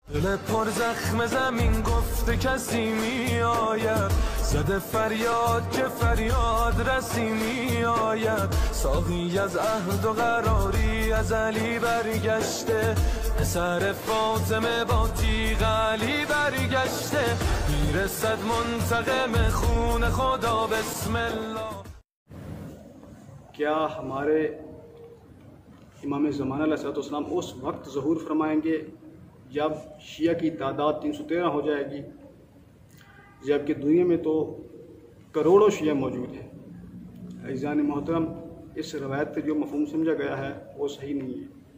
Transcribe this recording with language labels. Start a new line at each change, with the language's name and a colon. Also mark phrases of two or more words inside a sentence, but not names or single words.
Persian: دل پر زخم زمین گفته کسی می آید، زده فریاد که فریاد رسی می آید. ساقی از عهد و قراری از علی برگشته، پسر فاطمه با تیغ علی برگشته. میرسد منتقم خون خدا
Arabic: بسم الله.
Urdu: کیا ہمارے امام زمانہ
Arabic: علیہ السلام
Urdu: اس وقت ظہور فرمائیں گے جب شیعہ کی تعداد 313 ہو جائے گی، جبکہ دنیا میں تو کروڑوں شیعہ موجود ہیں؟ عزیزان محترم، اس روایت سے جو مفہوم سمجھا گیا ہے وہ صحیح نہیں ہے۔